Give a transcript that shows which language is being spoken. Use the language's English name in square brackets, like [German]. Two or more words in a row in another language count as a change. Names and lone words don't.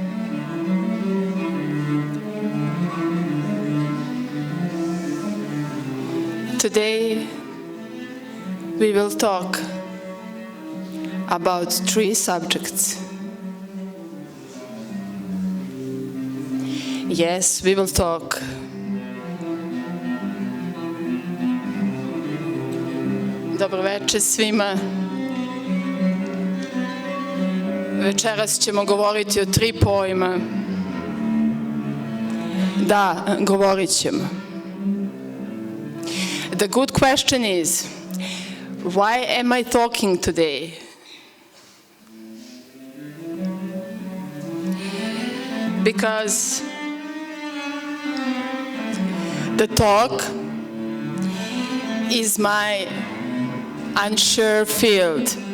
[English] Today, we will talk about 3 subjects. Yes, we will talk [Croatian] Dobro večer svima. Večeras ćemo govoriti o 3 pojma. Da, govorit ćemo. [English] The good question is, why am I talking today? Because the talk is my unsure field.